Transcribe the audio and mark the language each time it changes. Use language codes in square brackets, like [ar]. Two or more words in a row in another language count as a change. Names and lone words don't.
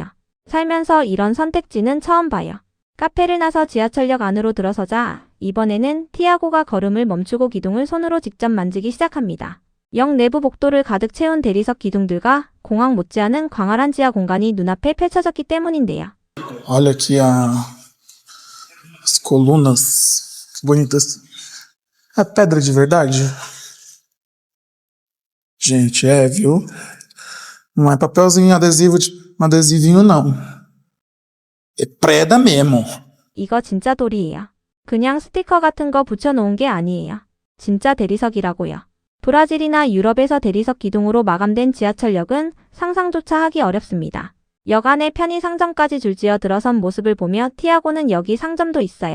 [ko] 살면서 이런 선택지는 처음 봐요. 카페를 나서 지하철역 안으로 들어서자 이번에는 티아고가 걸음을 멈추고 기둥을 손으로 직접 만지기 시작합니다. 역 내부 복도를 가득 채운 대리석 기둥들과 공항 못지않은 광활한 지하 공간이 눈앞에 펼쳐졌기 때문인데요. [pt] Olha aqui as colunas bonitas. É pedra de verdade? Gente, viu? Não é papelzinho adesivinho não. É preda mesmo. [ko] 이거 진짜 돌이에요. 그냥 스티커 같은 거 붙여놓은 게 아니에요. 진짜 대리석이라고요. 브라질이나 유럽에서 대리석 기둥으로 마감된 지하철역은 상상조차 하기 어렵습니다. 역 안에 편의 상점까지 줄지어 들어선 모습을 보며 티아고는 여기 상점도 있어요.